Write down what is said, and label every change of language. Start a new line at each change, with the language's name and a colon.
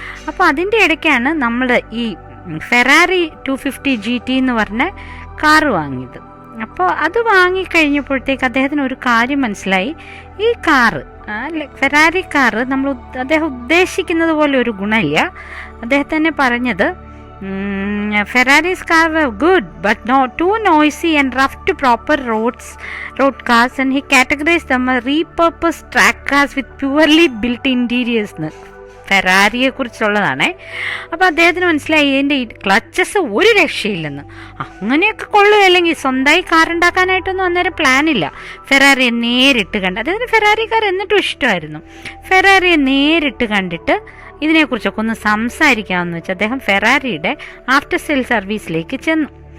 Malayalam: അപ്പോൾ അതിൻ്റെ ഇടയ്ക്കാണ് നമ്മൾ ഈ ഫെറാറി 250 GT എന്ന് പറഞ്ഞ കാറ് വാങ്ങിയത്. അപ്പോൾ അത് വാങ്ങിക്കഴിഞ്ഞപ്പോഴത്തേക്ക് അദ്ദേഹത്തിന് ഒരു കാര്യം മനസ്സിലായി. ഈ കാറ് ഫെറാറി കാറ് അദ്ദേഹം ഉദ്ദേശിക്കുന്നത് പോലെ ഒരു ഗുണമില്ല. അദ്ദേഹത്തന്നെ പറഞ്ഞത്,
English: Ferrari's cars were good but not too noisy and rough to proper road cars, and he categorized them as repurposed track cars with poorly built interiors.
Malayalam: ഫെറാറിയെ കുറിച്ചുള്ളതാണേ. അപ്പോൾ അദ്ദേഹത്തിന് മനസ്സിലായി ഇതിൻ്റെ ക്ലച്ചസ് ഒരു രക്ഷയില്ലെന്ന്. അങ്ങനെയൊക്കെ കൊള്ളുകയല്ലെങ്കിൽ സ്വന്തമായി കാറുണ്ടാക്കാനായിട്ടൊന്നും അന്നേരം പ്ലാനില്ല. ഫെറാറിയെ നേരിട്ട് കണ്ട്, അദ്ദേഹത്തിന് ഫെറാറി കാർ എന്നിട്ടും ഇഷ്ടമായിരുന്നു. ഫെറാറിയെ നേരിട്ട് കണ്ടിട്ട് ഇതിനെക്കുറിച്ചൊക്കെ ഒന്ന് സംസാരിക്കാമെന്ന് വെച്ച് അദ്ദേഹം ഫെറാറിയുടെ ആഫ്റ്റർ സെയിൽ സർവീസിലേക്ക് ചെന്നു.